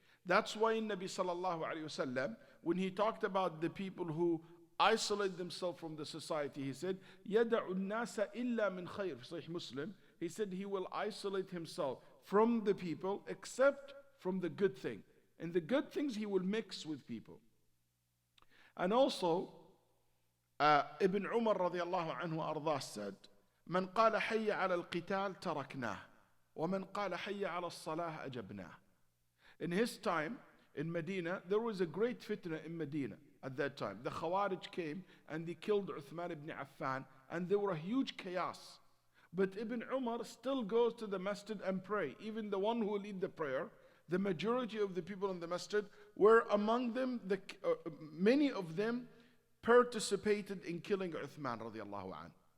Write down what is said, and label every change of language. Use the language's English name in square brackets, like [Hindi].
[English] That's why in Nabi sallallahu alayhi wasallam, when he talked about the people who isolate themselves from the society, he said, [Arabic] يَدَعُ النَّاسَ إِلَّا مِنْ خَيْرٍ. [English] Sahih Muslim, he said he will isolate himself from the people except from the good thing. And the good things he will mix with people. And also, Ibn Umar radiallahu anhu ardah said, [Arabic] من قال حي على القتال تركناه ومن قال حي على الصلاة أجبناه. [English] In his time, in Medina, there was a great fitna in Medina at that time. The Khawarij came and they killed Uthman ibn Affan and there were a huge chaos. But Ibn Umar still goes to the masjid and pray. Even the one who will lead the prayer, the majority of the people in the masjid were among them, many of them participated in killing Uthman radiallahu anh.